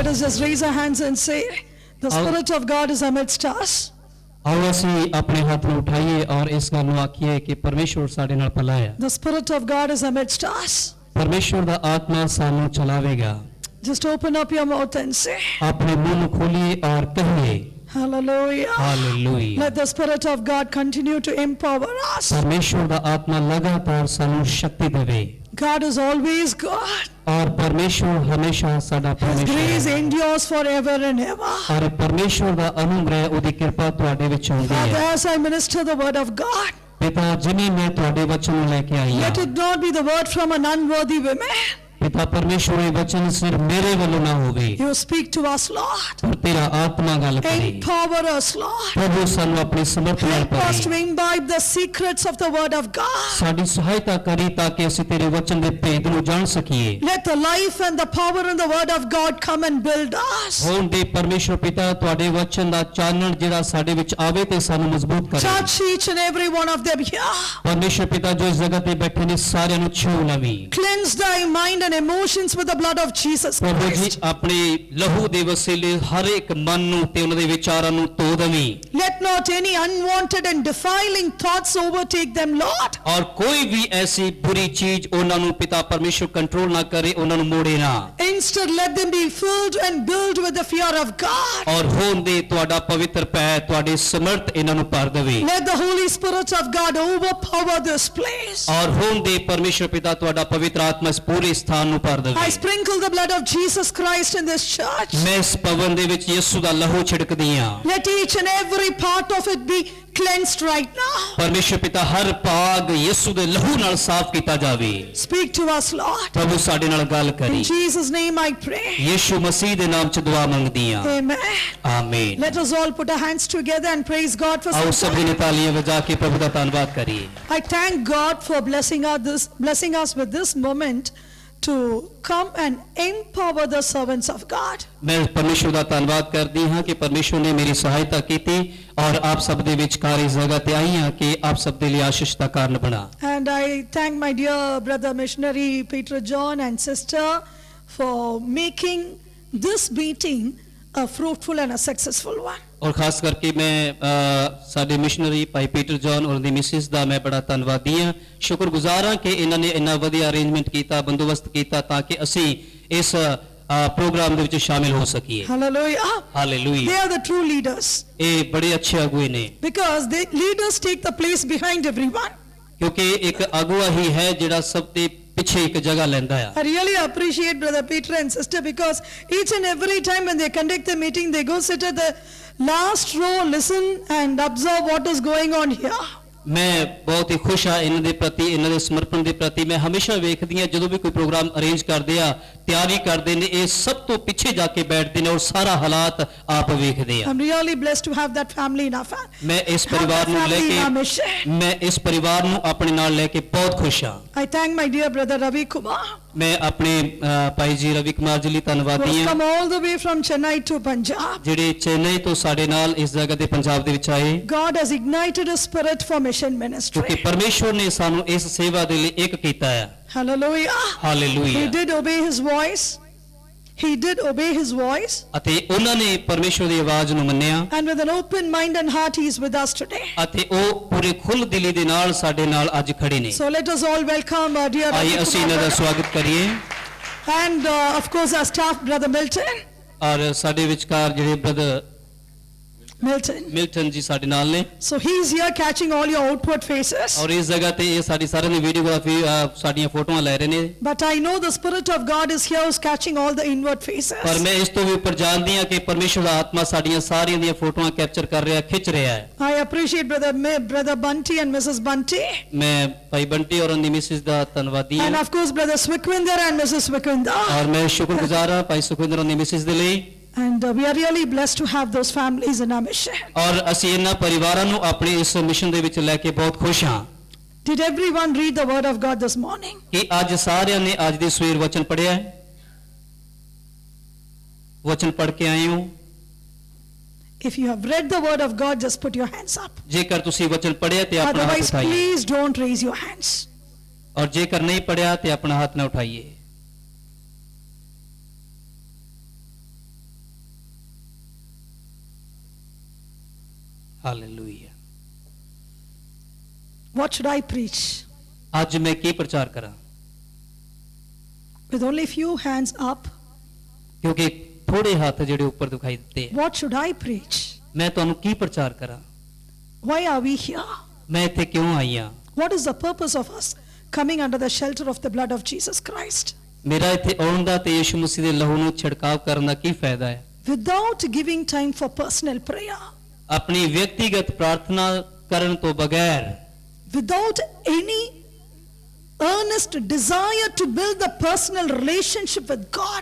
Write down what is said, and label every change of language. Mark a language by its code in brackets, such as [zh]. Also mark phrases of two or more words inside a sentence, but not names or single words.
[en] us raise our hands and say, the Spirit of God is amidst us. [pa] आओ ਅਸੀਂ ਆਪਣੇ ਹੱਥ ਨੂੰ ਉਠਾਈਏ ਔਰ ਇਸ ਗੱਲ ਨੂੰ ਆਖੀਏ ਕਿ ਪਰਮੇਸ਼ਵਰ ਸਾਡੇ ਨਾਲ ਭਲਾ ਹੈ। [en] The Spirit of God is amidst us. [pa] ਪਰਮੇਸ਼ਵਰ ਦਾ ਆਤਮਾ ਸਾਨੂੰ ਚਲਾਵੇਗਾ। [en] Just open up your mouth and say, [pa] ਆਪਣੇ ਮੂੰਹ ਨੂੰ ਖੋਲੀਏ ਔਰ ਕਹੀਏ [en] Hallelujah. Hallelujah. Let the Spirit of God continue to empower us. [pa] ਪਰਮੇਸ਼ਵਰ ਦਾ ਆਤਮਾ ਲਗਾਤਾਰ ਸਾਨੂੰ ਸ਼ਕਤੀ ਦੇਵੇ। [en] God is always God. [pa] ਔਰ ਪਰਮੇਸ਼ਵਰ ਹਮੇਸ਼ਾ ਸਾਡਾ [en] His grace [pa] परमेश्वर [en] endures forever and ever. [pa] ਔਰ ਪਰਮੇਸ਼ਵਰ ਦਾ ਅਨੁਗ੍ਰਹਿ ਓਦੀ ਕ੍ਰਿਪਾ ਤੁਹਾਡੇ ਵਿਚ ਹੋਂਦੀ [en] Father, [pa] है। [en] as I minister the word of God, [pa] ਪਿਤਾ ਜਿਨ੍ਹੇਂ ਮੈਂ ਤੁਹਾਡੇ ਵਚਨ ਨੂੰ ਲੈਕੇ ਆਈ [en] let [pa] हां, [en] it not be the word from an unworthy woman. [pa] ਪਿਤਾ ਪਰਮੇਸ਼ਵਰ ਯੇ ਵਚਨ ਸਿਰਫ਼ ਮੇਰੇ ਵਾਲੋਂ ਨਾ ਹੋਵੇ, [en] You speak to us, Lord. [pa] ਪਰ ਤੇਰਾ ਆਤਮਾ ਗੱਲ ਕਰੇ। [en] Empower us, Lord. [pa] ਪ੍ਰਭੂ ਸਾਨੂੰ ਅਪਣੀ ਸਮਰੱਥ ਨਾਲ [en] Help us to [pa] भरे, [en] imbibe the secrets of the word of God. [pa] ਸਾਡੀ ਸਹਾਇਤਾ ਕਰੀ ਤਾਕਿ ਅਸੀਂ ਤੇਰੇ ਵਚਨ ਦੇ ਭੇਦ ਨੂੰ ਜਾਣ ਸਕੀਏ। [en] Let the life and the power in the word of God come and build us. [pa] ਹੋਣ ਦੇ ਪਰਮੇਸ਼ਰ ਪਿਤਾ ਤੁਹਾਡੇ ਵਚਨ ਦਾ ਚਾਨਣ ਜਿਹੜਾ ਸਾਡੇ ਵਿੱਚ ਆਵੇ ਤੇ ਸਾਨੂੰ ਮਜ਼ਬੂਤ ਕਰੇ। [en] Touch each and every one of them here. [pa] ਪਰਮੇਸ਼ਰ ਪਿਤਾ ਜੋ ਇਸ ਜਗ੍ਹਾ ਤੇ ਬੈਠੇ ਨੇ ਸਾਰਿਆਂ ਨੂੰ ਛੂਹ ਲਵੀ। [en] Cleanse thy mind and emotions with the blood of Jesus [pa] ਪ੍ਰਭੂ ਜੀ [en] Christ. [pa] ਆਪਣੇ ਲਹੂ ਦੇ ਵਸੀਲੇ ਹਰ ਇੱਕ ਮਨ ਨੂੰ ਤੇ ਉਹਨਾਂ ਦੇ ਵਿਚਾਰਾਂ ਨੂੰ ਧੋ ਦੇਵੀਂ। [en] Let not any unwanted and defiling thoughts overtake them, Lord. [pa] ਔਰ ਕੋਈ ਵੀ ਐਸੀ ਬੁਰੀ ਚੀਜ਼ ਉਹਨਾਂ ਨੂੰ ਪਿਤਾ ਪਰਮੇਸ਼ਰ ਕੰਟਰੋਲ ਨਾ ਕਰੇ, ਉਹਨਾਂ ਨੂੰ ਮੋੜੇ ਨਾ। [en] Instead, let them be filled and built with the fear of God. [pa] ਔਰ ਹੋਣ ਦੇ ਤੁਹਾਡਾ ਪਵਿੱਤਰ ਪੈ ਤੁਹਾਡੇ ਸਮਰਥ ਇਹਨਾਂ ਨੂੰ ਭਰ ਦੇਵੇ। [en] Let the Holy Spirit of God overpower this place. [pa] ਔਰ ਹੋਣ ਦੇ ਪਰਮੇਸ਼ਰ ਪਿਤਾ ਤੁਹਾਡਾ ਪਵਿੱਤਰ ਆਤਮਾ ਇਸ ਪੂਰੇ ਸਥਾਨ ਨੂੰ ਭਰ [en] I [pa] ਦੇਵੇ। [en] sprinkle the blood of Jesus Christ in this church. [pa] ਮੈਂ ਇਸ ਭਵਨ ਦੇ ਵਿੱਚ ਯਿਸੂ ਦਾ ਲਹੂ ਛਿੜਕਦੀ ਹਾਂ। [en] Let each and every part of it be cleansed right now. [pa] ਪਰਮੇਸ਼ਰ ਪਿਤਾ ਹਰ ਭਾਗ ਯਿਸੂ ਦੇ ਲਹੂ ਨਾਲ ਸਾਫ਼ ਕੀਤਾ ਜਾਵੇ। [en] Speak to us, Lord. [pa] ਪ੍ਰਭੂ ਸਾਡੇ ਨਾਲ ਗੱਲ ਕਰੀ। [en] In Jesus' name I pray. [pa] ਯਿਸੂ ਮਸੀਹ ਦੇ ਨਾਮ ਚ ਦੁਆ ਮੰਗਦੀ ਹਾਂ। [en] Amen. [pa] ਆਮੀਨ। [en] Let us all put our hands together and praise God for [pa] ਆਓ [en] some [pa] ਸਭੀ [en] time. [pa] ਨੇ ਤਾਲੀਆਂ ਵਜਾ ਕੇ ਪ੍ਰਭੂ ਦਾ ਧੰਨਵਾਦ ਕਰੀਏ। [en] I thank God for blessing us with this moment to come and empower the servants of God. [pa] ਮੈਂ ਪਰਮੇਸ਼ਰ ਦਾ ਧੰਨਵਾਦ ਕਰਦੀ ਹਾਂ ਕਿ ਪਰਮੇਸ਼ਰ ਨੇ ਮੇਰੀ ਸਹਾਇਤਾ ਕੀਤੀ ਔਰ ਆਪ ਸਭ ਦੇ ਵਿਚਕਾਰ ਇਸ ਜਗ੍ਹਾ ਤੇ ਆਈ ਹਾਂ ਕਿ ਆਪ ਸਭ ਦੇ ਲਈ ਆਸ਼ੀਸ਼ ਦਾ ਕਾਰਨ ਬਣਾ। [en] And I thank my dear brother missionary Peter John and sister for making this meeting a fruitful and a successful one. [pa] ਔਰ ਖਾਸ ਕਰਕੇ ਮੈਂ ਸਾਡੇ ਮਿਸ਼ਨਰੀ ਭਾਈ ਪੀਟਰ ਜੌਨ ਔਰ ਦੀ ਮਿਸਿਸ ਦਾ ਮੈਂ ਬੜਾ ਧੰਨਵਾਦੀ ਹਾਂ, ਸ਼ੁਕਰਗੁਜ਼ਾਰ ਹਾਂ ਕਿ ਇਹਨਾਂ ਨੇ ਇੰਨਾ ਵਧੀਆ ਅਰੇਂਜਮੈਂਟ ਕੀਤਾ, ਬੰਦੋਬਸਤ ਕੀਤਾ ਤਾਂ ਕਿ ਅਸੀਂ ਇਸ ਪ੍ਰੋਗਰਾਮ ਦੇ ਵਿੱਚ ਸ਼ਾਮਿਲ ਹੋ ਸਕੀਏ। [en] Hallelujah. [pa] ਹਾਲੇਲੂਇਆ। [en] They are the true leaders [pa] ਇਹ ਬੜੇ ਅੱਛੇ ਅਗੁਏ ਨੇ [en] because the leaders take the place behind everyone. [pa] ਕਿਉਂਕਿ ਇੱਕ ਅਗੁਆ ਹੀ ਹੈ ਜਿਹੜਾ ਸਭ ਦੇ ਪਿੱਛੇ ਇੱਕ ਜਗ੍ਹਾ ਲੈਂਦਾ ਆ। [en] I really appreciate brother Peter and sister because each and every time when they conduct the meeting they go sit at the last row, listen and observe what is going on here. [pa] ਮੈਂ ਬਹੁਤ ਹੀ ਖੁਸ਼ ਹਾਂ ਇਹਨਾਂ ਦੇ ਪ੍ਰਤੀ, ਇਹਨਾਂ ਦੇ ਸਮਰਪਣ ਦੇ ਪ੍ਰਤੀ। ਮੈਂ ਹਮੇਸ਼ਾ ਵੇਖਦੀ ਹਾਂ ਜਦੋਂ ਵੀ ਕੋਈ ਪ੍ਰੋਗਰਾਮ ਅਰੇਂਜ ਕਰਦੇ ਆ, ਤਿਆਰੀ ਕਰਦੇ ਨੇ, ਇਹ ਸਭ ਤੋਂ ਪਿੱਛੇ ਜਾ ਕੇ ਬੈਠਦੇ ਨੇ ਔਰ ਸਾਰਾ ਹਾਲਾਤ ਆਪ ਵੇਖਦੇ ਆ। [en] I'm really blessed to have that family in our family. [pa] ਮੈਂ ਇਸ ਪਰਿਵਾਰ ਨੂੰ ਲੈ ਕੇ ਮੈਂ ਇਸ ਪਰਿਵਾਰ ਨੂੰ ਆਪਣੇ ਨਾਲ ਲੈ ਕੇ ਬਹੁਤ ਖੁਸ਼ ਹਾਂ। [en] I thank my dear brother Ravi Kumar [pa] ਮੈਂ ਆਪਣੇ ਭਾਈ ਜੀ ਰਵੀ ਕੁਮਾਰ ਜੀ ਲਈ [en] who [pa] ਧੰਨਵਾਦੀ [en] has [pa] ਹਾਂ [en] come all the way from Chennai to Punjab. [pa] ਜਿਹੜੇ ਚੇਨਈ ਤੋਂ ਸਾਡੇ ਨਾਲ ਇਸ ਜਗ੍ਹਾ ਤੇ ਪੰਜਾਬ ਦੇ ਵਿੱਚ ਆਏ, [en] God has ignited a spirit for mission [pa] ਕਿਉਂਕਿ [en] ministry. [pa] ਪਰਮੇਸ਼ਵਰ ਨੇ ਸਾਨੂੰ ਇਸ ਸੇਵਾ ਦੇ ਲਈ ਇੱਕ ਕੀਤਾ ਹੈ। [en] Hallelujah. He [pa] ਹਾਲੇਲੂਇਆ। [en] did obey his voice. He did obey his voice. [pa] ਅਤੇ ਉਹਨਾਂ ਨੇ ਪਰਮੇਸ਼ਵਰ ਦੀ ਆਵਾਜ਼ ਨੂੰ ਮੰਨਿਆ [en] And with an open mind and heart, he is with us today. [pa] ਅਤੇ ਉਹ ਪੂਰੇ ਖੁੱਲ੍ਹ ਦਿਲੀ ਦੇ ਨਾਲ ਸਾਡੇ ਨਾਲ ਅੱਜ ਖੜੇ ਨੇ। [en] So let us all welcome our dear [pa] ਆइए [en] Ravi [pa] ਅਸੀਂ [en] Kumar [pa] ਇਹਨਾਂ ਦਾ [en] brother. [pa] ਸਵਾਗਤ ਕਰੀਏ। [en] And of course our staff, brother Milton. [pa] ਔਰ ਸਾਡੇ ਵਿਚਕਾਰ ਜਿਹੜੇ ਬ੍ਰਦਰ ਮਿਲਟਨ ਜੀ ਸਾਡੇ ਨਾਲ ਨੇ। [en] So he is here catching all your outward faces. [pa] ਔਰ ਇਸ ਜਗ੍ਹਾ ਤੇ ਇਹ ਸਾਡੀ ਸਾਰਿਆਂ ਦੀ ਵੀਡੀਓਗ੍ਰਾਫੀ ਸਾਡੀਆਂ ਫੋਟੋਆਂ ਲੈ ਰਹੇ ਨੇ। [en] But I know the spirit of God is here who's catching all the inward faces. [pa] ਪਰ ਮੈਂ ਇਸ ਤੋਂ ਵੀ ਉੱਪਰ ਜਾਣਦੀ ਹਾਂ ਕਿ ਪਰਮੇਸ਼ਵਰ ਦਾ ਆਤਮਾ ਸਾਡੀਆਂ ਸਾਰੀਆਂ ਦੀਆਂ ਫੋਟੋਆਂ ਕੈਪਚਰ ਕਰ ਰਿਹਾ, ਖਿੱਚ ਰਿਹਾ ਹੈ। [en] I appreciate brother Bunty and Mrs. Bunty. [pa] ਮੈਂ ਭਾਈ ਬੰਟੀ ਔਰ ਉਹਨਾਂ ਦੀ ਮਿਸਿਸ ਦਾ ਧੰਨਵਾਦੀ [en] And [pa] ਹਾਂ। [en] of course brother Swickwinder and Mrs. Swickwinder. [pa] ਔਰ ਮੈਂ ਸ਼ੁਕਰਗੁਜ਼ਾਰ ਹਾਂ ਭਾਈ ਸੁਖਵਿੰਦਰ ਉਹਨਾਂ ਦੀ ਮਿਸਿਸ ਦੇ ਲਈ। [en] And we are really blessed to have those families in our mission. [pa] ਔਰ ਅਸੀਂ ਇਹਨਾਂ ਪਰਿਵਾਰਾਂ ਨੂੰ ਆਪਣੇ ਇਸ ਮਿਸ਼ਨ ਦੇ ਵਿੱਚ ਲੈ ਕੇ ਬਹੁਤ ਖੁਸ਼ ਹਾਂ। [en] Did everyone read the word of God this morning? [pa] ਕਿ ਅੱਜ ਸਾਰਿਆਂ ਨੇ ਅੱਜ ਦੀ ਸਵੇਰ ਵਚਨ ਪੜ੍ਹਿਆ ਹੈ? ਵਚਨ ਪੜ੍ਹ ਕੇ ਆਏ ਹੋ? [en] If you have read the word of God, just put your hands up. [pa] ਜੇਕਰ ਤੁਸੀਂ ਵਚਨ ਪੜ੍ਹਿਆ ਤੇ ਆਪਣਾ ਹੱਥ [en] Otherwise, [pa] ਉਠਾਈਏ, [en] please don't raise your hands. [pa] ਔਰ ਜੇਕਰ ਨਹੀਂ ਪੜ੍ਹਿਆ ਤੇ ਆਪਣਾ ਹੱਥ ਨਾ ਉਠਾਈਏ। ਹਾਲੇਲੂਇਆ। [en] What should I preach? [pa] ਅੱਜ ਮੈਂ ਕੀ ਪ੍ਰਚਾਰ ਕਰਾਂ, [en] With only few hands up, [pa] ਕਿਉਂਕਿ ਥੋੜੇ ਹੱਥ ਜਿਹੜੇ ਉੱਪਰ ਦਿਖਾਈ ਦਿੱਤੇ ਹੈ। [en] what should I preach? [pa] ਮੈਂ ਤੁਹਾਨੂੰ ਕੀ ਪ੍ਰਚਾਰ ਕਰਾਂ, [en] Why are we here? [pa] ਮੈਂ ਇੱਥੇ ਕਿਉਂ ਆਈ ਹਾਂ, [en] What is the purpose of us coming under the shelter of the blood of Jesus Christ? [pa] ਮੇਰਾ ਇੱਥੇ ਆਉਣ ਦਾ ਤੇ ਯਿਸੂ ਮਸੀਹ ਦੇ ਲਹੂ ਨੂੰ ਛਿੜਕਾਵ ਕਰਨ ਦਾ ਕੀ ਫਾਇਦਾ ਹੈ। [en] Without giving time for personal prayer, [pa] ਆਪਣੀ ਵਿਅਕਤੀਗਤ ਪ੍ਰਾਰਥਨਾ ਕਰਨ ਤੋਂ ਬਗੈਰ, [en] without any earnest desire to build the personal relationship with God,